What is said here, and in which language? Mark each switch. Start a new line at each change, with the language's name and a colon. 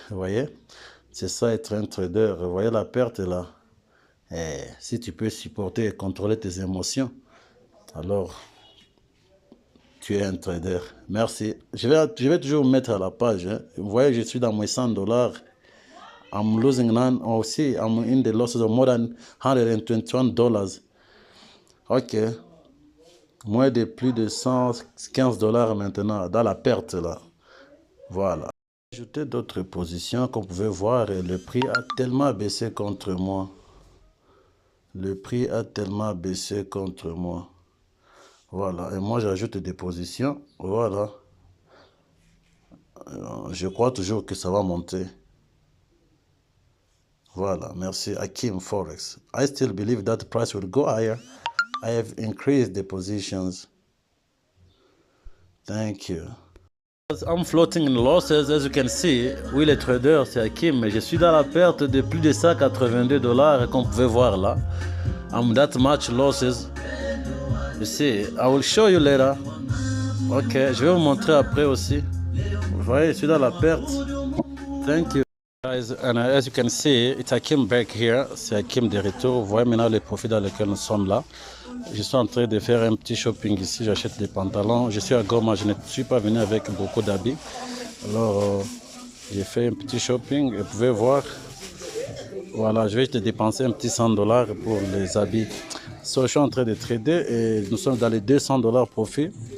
French: Vous voyez, c'est ça être un trader. Vous voyez la perte là. Et si tu peux supporter et contrôler tes émotions, alors tu es un trader. Merci. Je vais toujours mettre à la page. Hein. Vous voyez, je suis dans moins $100.
English: I'm losing none. Oh, see, I'm in the losses of more than $121. Ok.
French: Moins de plus de $115 maintenant, dans la perte là. Voilà. J'ai ajouté d'autres positions, comme vous pouvez voir, et le prix a tellement baissé contre moi. Le prix a tellement baissé contre moi. Voilà. Et moi, j'ajoute des positions. Voilà. Je crois toujours que ça va monter. Voilà, merci. Akim Forex.
English: I still believe that the price will go higher. I have increased the positions. Thank you. I'm floating in losses, as you can see.
French: Oui, les traders, c'est Akim, mais je suis dans la perte de plus de $182, comme vous pouvez voir là.
English: I'm that much losses. You see, I will show you later.
French: Ok, je vais vous montrer après aussi. Vous voyez, je suis dans la perte.
English: Thank you. Guys, and as you can see, it's Akim back here.
French: C'est Akim de retour. Vous voyez maintenant les profits dans lesquels nous sommes là. Je suis en train de faire un petit shopping ici. J'achète des pantalons. Je suis à Goma. Je ne suis pas venu avec beaucoup d'habits. Alors, j'ai fait un petit shopping. Et vous pouvez voir. Voilà, je vais te dépenser un petit $100 pour les habits. So, je suis en train de trader et nous sommes dans les $200 profit.